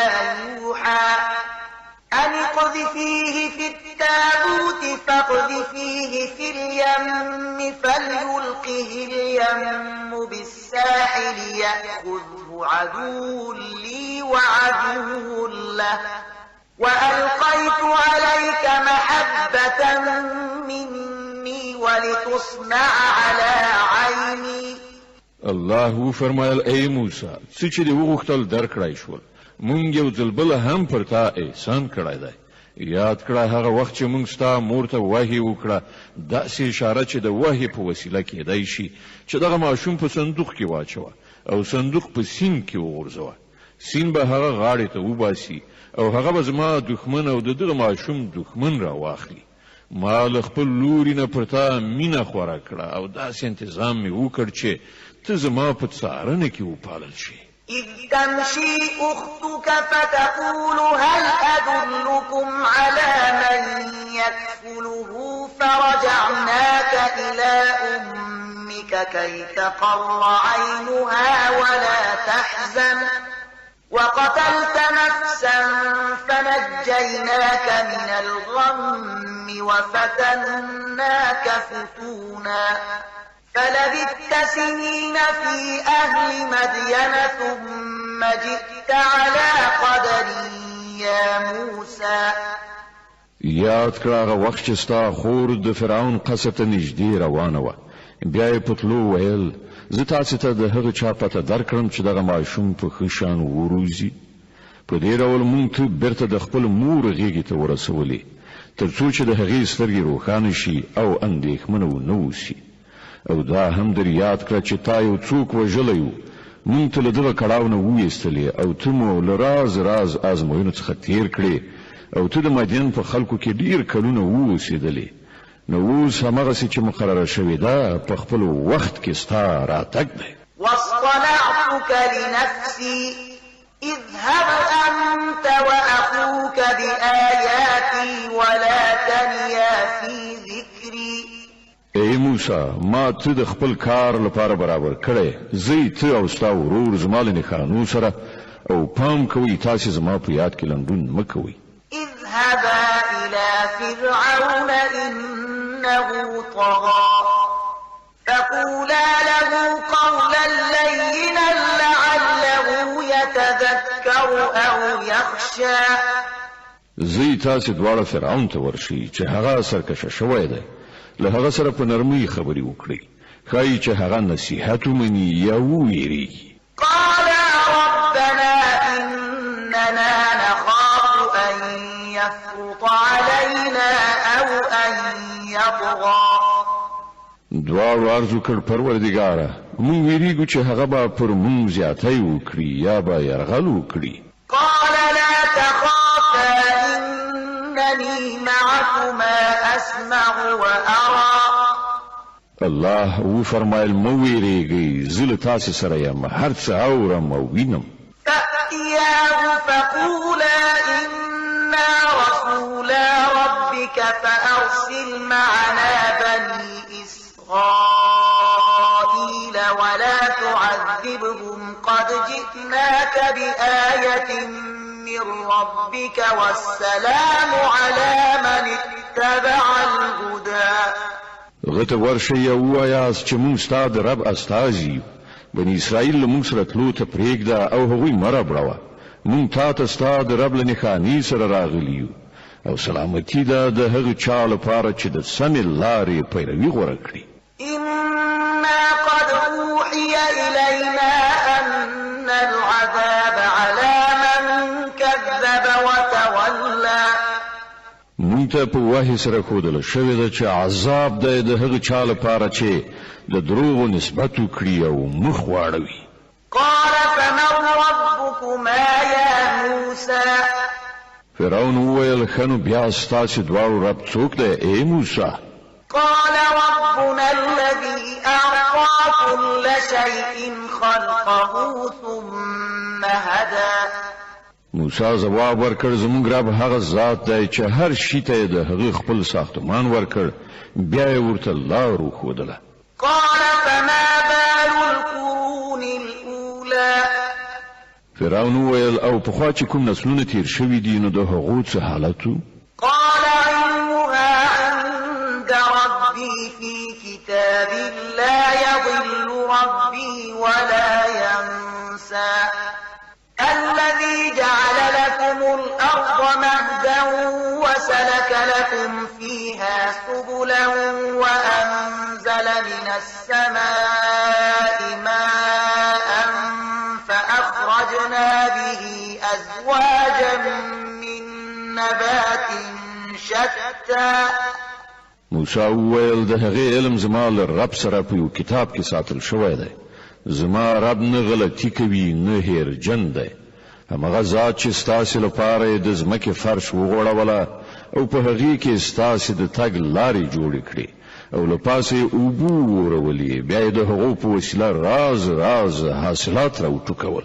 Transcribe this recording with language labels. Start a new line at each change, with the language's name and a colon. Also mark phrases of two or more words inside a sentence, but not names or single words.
Arabic: يوحى أن اقذفيه في التابوت فاقذفيه في اليم فليلقه اليم بالساحل يأخذه عدو لي وعدو له وألقيت عليك محبة مني ولتصنع على عيني.
Pashto: الله فرمایل ای موسی څه چې دی وغوښتل درکړای شول، مونږ یو ځل بل هم پر تا احسان کړی دی. یاد کړه هغه وخت چې مونږ ستا مور ته وحی وکړه، داسې اشاره چې د وحی په وسیله کېدای شي چې دغه ماشوم په صندوق کې واچوه او صندوق په سیند کې وغورځوه. سیند به هغه غاړې ته وباسي او هغه به زما دښمن او د دغه ماشوم دښمن را واخلي. ما له خپل لوري نه پر تا مینه خوره کړه او داسې انتظام مې وکړ چې ته زما په څارنه کې وپالل شي.
Arabic: إذ تمشي أختك فتقول هل أدلكم على من يكفله فرجعناك إلى أمك كي تقر عينها ولا تحزن وقتلت نفسا فنجيناك من الغم وفتناك فتونا فلبثت سنين في أهل مدين ثم جئت على قدري يا موسى.
Pashto: یاد کړه هغه وخت چې ستا خور د فرعون قصر ته نږدې روانه وه، بیا یې په تلو ویل زه تاسې ته د هغه چا پته درکړم چې دغه ماشوم په ښه شان وروزي. په دې ډول مونږ ته بیرته د خپل مور غېږې ته ورسولې تر څو چې د هغې سترګې روښانه شي او اندېښمنه ونه اوسي. او دا هم در یاد کړه چې تا یو څوک وژلی و، مونږ ته له دغه کړاو نه وویستلې او ته مو له راز راز ازموینو څخه تیر کړې او ته د مدین په خلکو کې ډیر کلونه واوسېدلې. نو اوس همغسې چې مقرره شوې ده په خپل وخت کې ستا راتګ دی.
Arabic: واصطنعتك لنفسي اذهب أنت وأخوك بآياتي ولا تنيا في ذكري.
Pashto: ای موسی ما ته د خپل کار لپاره برابر کړی، زه ته او ستا ورور زما له نښانو سره او پام کوئ تاسې زما په یاد کې لنډون مه کوئ.
Arabic: اذهبا إلى فرعون إنه طغى فقولا له قولا لينا لعله يتذكر أو يخشى.
Pashto: زه تاسې دواړه فرعون ته ورشئ چې هغه سرکشه شوی دی، له هغه سره په نرمۍ خبرې وکړئ، ښایي چې هغه نصیحت ومني یا وویریږي.
Arabic: قال ربنا إننا نخاف أن يفرط علينا أو أن يطغى.
Pashto: دواړو عرض وکړ پروردګاره مونږ ویریږو چې هغه به پر مونږ زیاتی وکړي یا به یرغل وکړي.
Arabic: قال لا تخافا إنني معكما أسمع وأرى.
Pashto: الله وفرمایل مو ویریږئ زه له تاسې سره یم، هر څه اورم او وینم.
Arabic: فأتياه فقولا إنا رسولا ربك فأرسل معنا بني إسرائيل ولا تعذبهم قد جئناك بآية من ربك والسلام على من اتبع الهدى.
Pashto: غته ورشي او وایاست چې مونږ ستا د رب استازي بني اسرائیل له مونږ سره تلو ته پرېږده او هغوی مه ربړوه، مونږ تا ته ستا د رب له نښانې سره راغلي یو او سلامتی ده د هغه چا لپاره چې د سمې لارې پیروي غوره کړي.
Arabic: إنا قد أوحي إلينا أن العذاب على من كذب وتولى.
Pashto: مونږ ته په وحي سره ښودل شوې ده چې عذاب دی د هغه چا لپاره چې د دروغو نسبت وکړي او مخ واړوي.
Arabic: قال فمن ربكما يا موسى؟
Pashto: فرعون وویل ښه نو بیا ستاسې دواړو رب څوک دی ای موسی؟
Arabic: قال ربنا الذي أعطى كل شيء خلقه ثم هدى.
Pashto: موسی جواب ورکړ زموږ رب هغه ذات دی چې هر شي ته د هغه خپل ساختمان ورکړ بیا یې ورته لار وښودله.
Arabic: قال فما بال القرون الأولى؟
Pashto: فرعون وویل او پخوا چې کوم نسلونه تیر شوي دي نو د هغو څه حالت و؟
Arabic: قال علمها عند ربي في كتاب لا يضل ربي ولا ينسى. الذي جعل لكم الأرض مهدا وسلك لكم فيها سبلا وأنزل من السماء ماء فأخرجنا به أزواجا من نبات شتى.
Pashto: موسی وویل د هغې علم زما له رب سره په یو کتاب کې ساتل شوی دی. زما رب نه غلطي کوي نه هیرجن دی. همغه ذات چې ستاسې لپاره یې د ځمکې فرش وغوړوله او په هغې کې ستاسې د تګ لارې جوړې کړې او له پاسه یې اوبه وورولې بیا یې د هغو په وسیله راز راز حاصلات راوټوکول.